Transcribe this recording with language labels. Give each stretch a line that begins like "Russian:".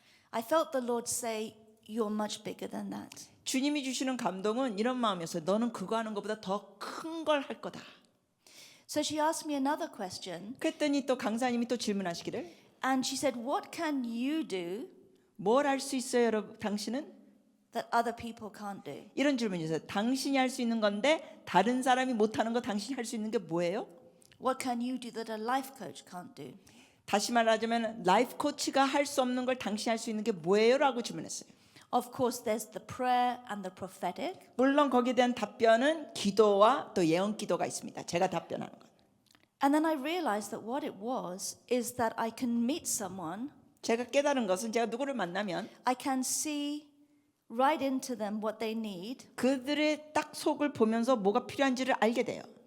English: I felt the Lord say, you're much bigger than that.
Korean: 주님이 주시는 감동은 이런 마음이었어요. 너는 그거 하는 것보다 더 큰 걸 할 거다.
English: So she asked me another question
Korean: 그랬더니 또 강사님이 또 질문하시기를
English: and she said, what can you do
Korean: 뭘 할 수 있어요, 여러분? 당신은?
English: that other people can't do?
Korean: 이런 질문이었어요. 당신이 할 수 있는 건데 다른 사람이 못하는 거 당신이 할 수 있는 게 뭐예요?
English: What can you do that a life coach can't do?
Korean: 다시 말하자면 라이프 코치가 할 수 없는 걸 당신이 할 수 있는 게 뭐예요? 라고 질문했어요.
English: Of course, there's the prayer and the prophetic.
Korean: 물론 거기에 대한 답변은 기도와 또 예언 기도가 있습니다. 제가 답변하는 것.
English: And then I realized that what it was is that I can meet someone,
Korean: 제가 깨달은 것은 제가 누구를 만나면
English: I can see right into them what they need
Korean: 그들의 딱 속을 보면서 뭐가 필요한지를 알게 돼요.